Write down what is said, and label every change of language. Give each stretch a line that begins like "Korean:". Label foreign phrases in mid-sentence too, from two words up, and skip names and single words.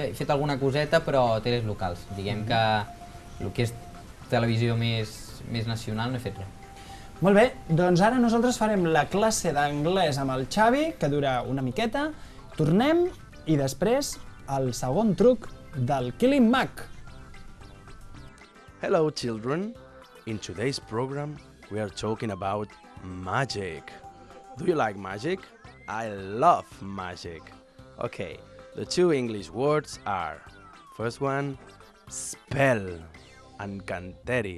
Catalan: He fet alguna coseta, però teles locals. Diguem que el que és televisió més nacional no he fet res. Molt bé, doncs ara nosaltres farem la classe d'anglès amb el Xavi, que dura una miqueta. Tornem i després el segon truc del Killing Mag.
English: Hello children, in today's program we are talking about magic. Do you like magic? I love magic. Okay, the two English words are, first one, spell, and canteri.